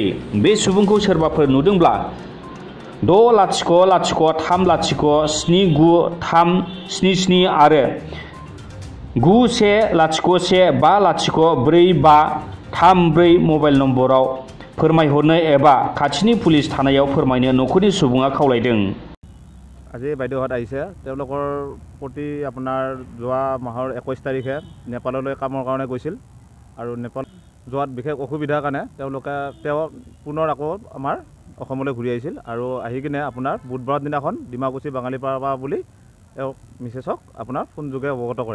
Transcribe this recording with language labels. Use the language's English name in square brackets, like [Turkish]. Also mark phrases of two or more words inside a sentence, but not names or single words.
[Bodo] बे सुबुंखौ सोरबाफोर नुदोंब्ला 6003079377 आरो 9101504534 मबाइल नम्बराव फोरमायहरनो एबा खाथिनि पुलिस थानायाव फोरमायनो न'खरनि सुबुङा खावलायदों। [Assamese] আজি বাইদেউহঁত আহিছে। তেওঁলোকৰ প্ৰতি আপোনাৰ যোৱা মাহৰ 21 তাৰিখে নেপাললৈ কামৰ কাৰণে গৈছিল আৰু নেপাল যোৱাত বিশেষ অসুবিধাৰ কাৰণে তেওঁ পুনৰ আকৌ আমাৰ অসমলৈ ঘূৰি আহিছিল আৰু আহি কিনে আপোনাৰ বুধবাৰৰ দিনাখন ডিমাকুচি বাঙালিপাৰা বুলি তেওঁ মিছেছক আপোনাৰ ফোনযোগে অৱগত কৰে।